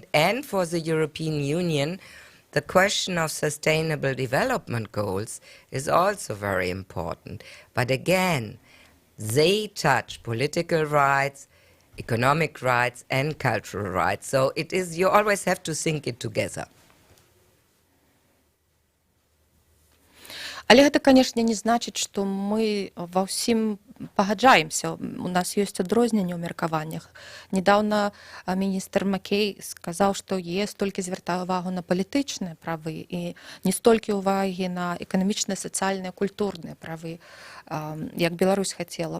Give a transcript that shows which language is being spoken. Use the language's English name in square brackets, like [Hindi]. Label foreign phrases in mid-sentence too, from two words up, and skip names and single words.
[English] And for the European Union, the question of sustainable development goals is also very important. But again, they touch political rights, economic rights, and cultural rights. So it is, you always have to think it together. [Belarusian] Але гэта, канешне, не значыць, што мы ва ўсім пагаджаемся. У нас ёсць адрозненні ў меркаваннях. Недаўна міністр Маккей сказаў, што ЕС толькі звяртае ўвагу на палітычныя правы і не столькі ўвагі на эканамічныя, сацыяльныя, культурныя правы, як Беларусь хацела б.